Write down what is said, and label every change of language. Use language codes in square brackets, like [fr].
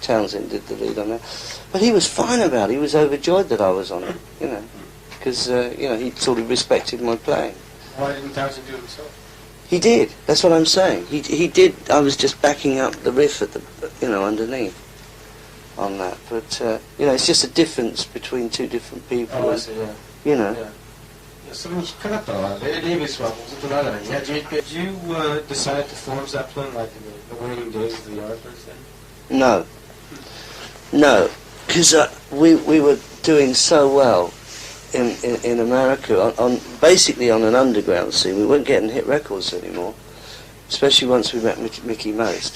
[en] Townsend did the lead on that. But he was fine about it. He was overjoyed that I was on it, because, he sort of respected my playing. Why didn't Townsend do it himself? He did. That's what I'm saying. He did. I was just backing up the riff at the, underneath on that. But it's just a difference between two different people. Oh, I see, yeah. You know. Yeah. [ja] それに引っかかったのは、デイビスはもうずっと長いね。 [en] Did you decide to form Zeppelin like in the waning days of the Yardbirds then? No, because we were doing so well in America on basically on an underground scene. We weren't getting hit records anymore, especially once we met Mickey Most.